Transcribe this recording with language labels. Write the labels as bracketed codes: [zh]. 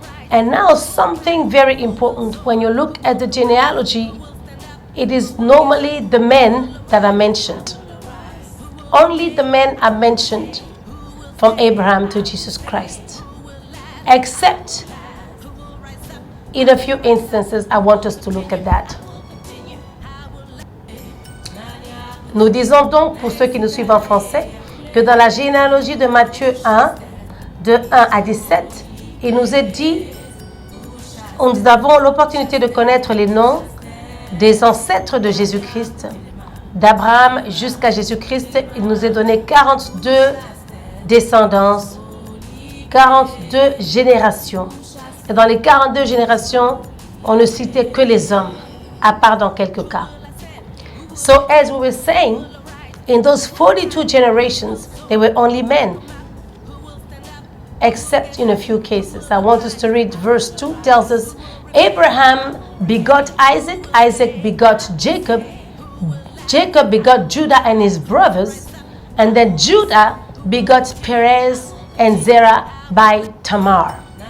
[en] And now something very important, when you look at the genealogy, it is normally the men that are mentioned. Only the men are mentioned from Abraham to Jesus Christ. Except in a few instances, I want us to look at that. [fr] Nous disons donc, pour ceux qui nous suivent en français, que dans la généalogie de Matthieu 1, de 1 à 17, il nous est dit, nous avons l'opportunité de connaître les noms des ancêtres de Jésus-Christ. D'Abraham jusqu'à Jésus-Christ, il nous est donné 42 descendances, 42 générations. Et dans les 42 générations, on ne citait que les hommes, à part dans quelques cas. [en] So as we were saying, in those 42 generations, they were only men, except in a few cases. I want us to read verse 2, tells us, Abraham begot Isaac, Isaac begot Jacob, Jacob begot Judah and his brothers, and then Judah begot Perez and Zerah by Tamar.